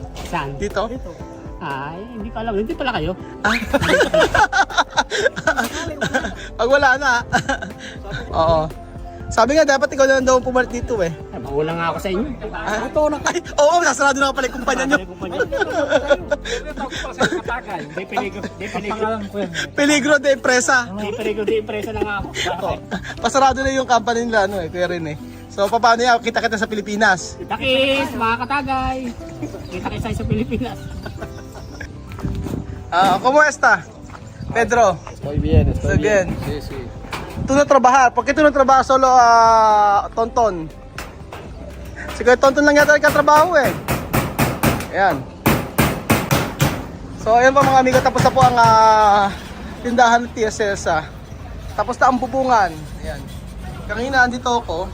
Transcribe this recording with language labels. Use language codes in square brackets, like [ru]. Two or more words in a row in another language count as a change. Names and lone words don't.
[tl] Saan? Dito? Ay, hindi ko alam. Hindi pala kayo. Pag wala na. Oo. Sabi nga dapat ikaw na daw pumalit dito eh. Mawala nga ako sa inyo. Ay, oo, sasarado na pala yung kumpanya nyo. [es] Peligro de empresa. Peligro de empresa [tl] na nga ako. Pasarado na yung company nila kuya rin eh. So paano yan? Kita-kita sa Pilipinas. Kita-kits, mga katagay. Kita-kits sa Pilipinas. [es] ¿Cómo está? Pedro. Estoy bien, Estoy bien. Sí, sí. Tú no trabajas. ¿Por qué tú no trabajas solo Tonton? [tl] Si Kuya Tonton lang yata nagkatrabaho eh. Ayan. So ayan po mga amigo, tapos na po ang tindahan ng Tia Celsa. Tapos na ang bubungan. Ayan. Kanina andito ako.